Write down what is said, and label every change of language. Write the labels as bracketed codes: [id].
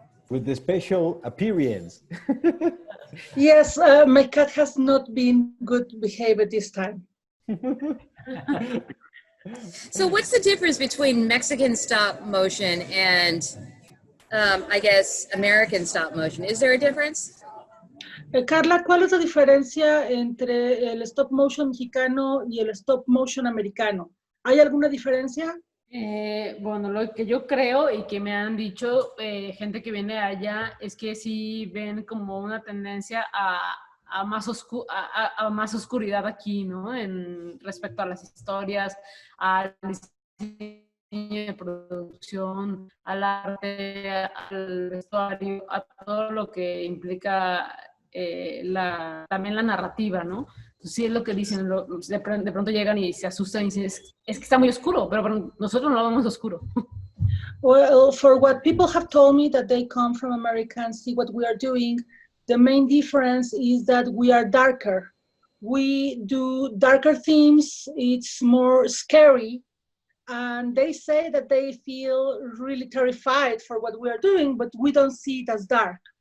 [en] With the special appearance. Yes, my cat has not been good behavior this time. So what's the difference between Mexican stop motion and I guess American stop motion? Is there a difference? [es] Carla, ¿cuál es la diferencia entre el stop motion mexicano y el stop motion americano? ¿Hay alguna diferencia? Bueno, lo que yo creo y que me han dicho gente que viene allá es que sí ven como una tendencia a más oscuridad aquí, ¿no? En respecto a las historias, al diseño de producción, al arte, al vestuario, a todo lo que implica también la narrativa, ¿no? Entonces, sí es lo que dicen, de pronto llegan y se asustan y dicen, es que está muy oscuro, pero nosotros no lo vemos oscuro. [en] Well, for what people have told me that they come from America and see what we are doing, the main difference is that we are darker. We do darker themes, it's more scary, and they say that they feel really terrified for what we are doing, but we don't see it as dark.